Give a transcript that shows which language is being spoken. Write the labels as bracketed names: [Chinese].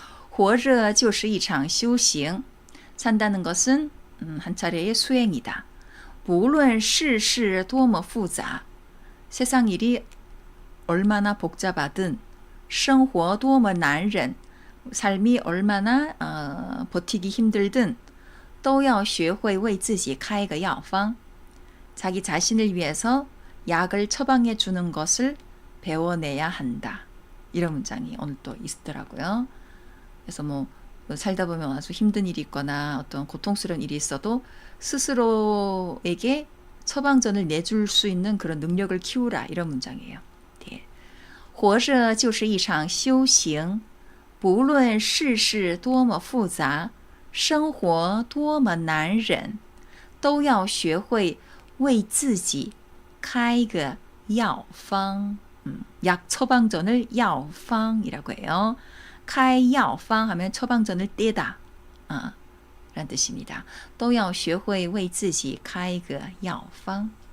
[Chinese] 活着就是一场修行. [Korean] 산다는 것은 한 차례의 수행이다. [Chinese] 无论世事多么复杂. [Korean] 세상 일이 얼마나 복잡하든 [Chinese] 生活多么难忍. [Korean] 삶이 얼마나 버티기 힘들든 [Chinese] 都要学会为自己开个药方. [Korean] 자기 자신을 위해서 약을 처방해 주는 것을 배워내야 한다. 이런 문장이 오늘 또 있더라고요. 그래서 뭐 살다 보면 아주 힘든 일이 있거나 어떤 고통스러운 일이 있어도 스스로에게 처방전을 내줄 수 있는 그런 능력을 키우라. 이런 문장이에요. 네. [Chinese] 活着就是一场修行不论世事多么复杂生活多么难忍都要学会为自己开个药方. [Korean] 약 처방전을 药方이라고 해요. 开药方 하면 처방전을 떼다 라는 뜻입니다. [Chinese] 都要学会为自己开个药方.